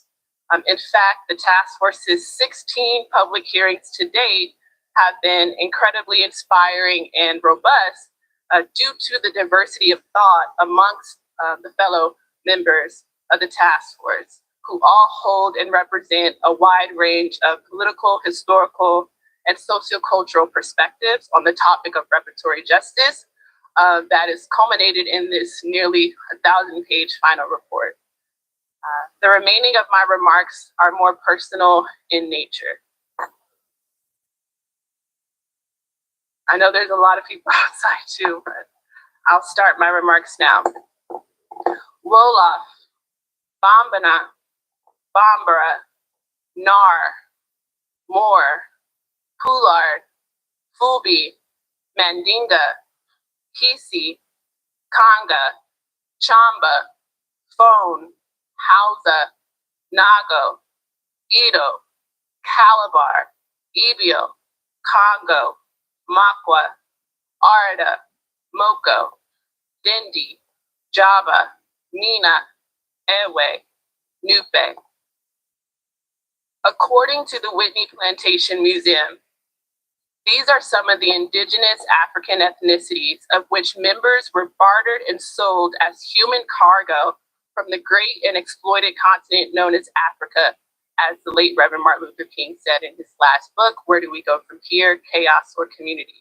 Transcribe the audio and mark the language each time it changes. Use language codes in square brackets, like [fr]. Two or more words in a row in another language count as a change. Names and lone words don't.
[en] In fact, the task force's 16 public hearings to date have been incredibly inspiring and robust due to the diversity of thought amongst the fellow members of the task force, who all hold and represent a wide range of political, historical, and sociocultural perspectives on the topic of reparatory justice that is culminated in this nearly 1,000-page final report. The remaining of my remarks are more personal in nature. I know there's a lot of people outside too, but I'll start my remarks now. Wolof, Bombana, Bambara, Nar, Moore, Poulard, Fulby, Mandinga, Kisi, Kanga, Chamba, Phone, Hausa, Nago, Edo, Calabar, Ibio, Congo, Makwa, Arda, Moko, Dindi, Java, Nina, Ewe, Nupe. According to the Whitney Plantation Museum, these are some of the indigenous African ethnicities of which members were bartered and sold as human cargo from the great and exploited continent known as Africa, as the late Reverend Martin Luther King said in his last book, Where Do We Go From Here, Chaos or Community?